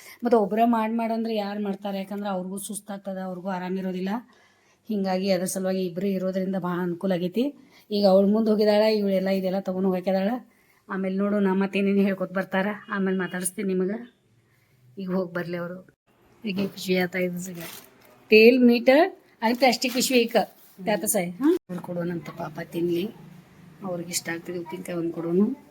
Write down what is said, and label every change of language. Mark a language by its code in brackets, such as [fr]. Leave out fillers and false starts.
[kn] ಮತ್ತು ಒಬ್ಬರೇ ಮಾಡಂದ್ರೆ ಯಾರು ಮಾಡ್ತಾರೆ? ಯಾಕಂದ್ರೆ ಅವ್ರಿಗೂ ಸುಸ್ತಾಗ್ತದೆ, ಅವ್ರಿಗೂ ಆರಾಮಿರೋದಿಲ್ಲ. ಹೀಗಾಗಿ ಅದ್ರ ಸಲುವಾಗಿ ಇಬ್ಬರು ಇರೋದ್ರಿಂದ ಭಾಳ ಅನುಕೂಲ ಆಗೈತಿ. ಈಗ ಅವಳು ಮುಂದೆ ಹೋಗಿದ್ದಾಳೆ, ಇವಳೆಲ್ಲ ಇದೆಲ್ಲ ತೊಗೊಂಡು ಹೋಗ್ಯಾಕಿದಾಳೆ. ಆಮೇಲೆ ನೋಡು ನಾ ಮತ್ತೇನೇನು ಹೇಳ್ಕೊತ ಬರ್ತಾರೆ, ಆಮೇಲೆ ಮಾತಾಡಿಸ್ತೀನಿ ನಿಮಗೆ. ಈಗ ಹೋಗಿ ಬರಲಿ ಅವರು. [mr] ಈಗ पिशवी आता आहे सगळं तेल मीठ आणि प्लॅस्टिक पिशवी एक त्यातच आहे. [kn] हां ಕೊಡೋಣಂತ ಪಾಪ ತಿನ್ನಲಿ, ಅವ್ರಿಗೆ ಇಷ್ಟ ಆಗ್ತದೆ ಉಪ್ಪಿನಕಾಯಿ ಒಂದು ಕೊಡೋನು.